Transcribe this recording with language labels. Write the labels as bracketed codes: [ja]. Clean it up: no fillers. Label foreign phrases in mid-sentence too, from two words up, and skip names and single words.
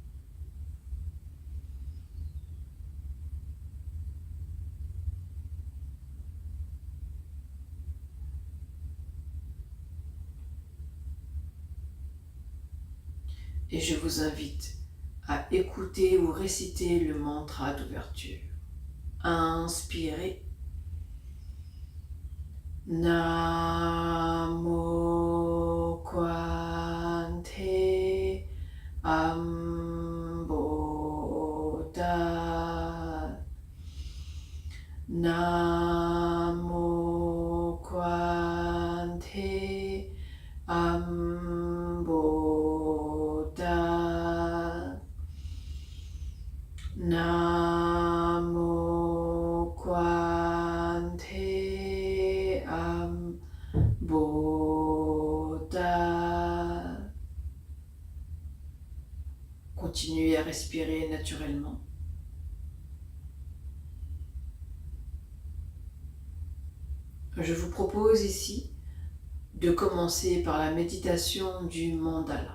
[fr] et je vous invite à écouter ou réciter le mantra d'ouverture. Inspirez. [sa] Namo Kwante Amboda. Namo Kwante Amboda. Namo Kwante Amboda. [fr] Continuez à respirer naturellement. Je vous propose ici de commencer par la méditation du mandala.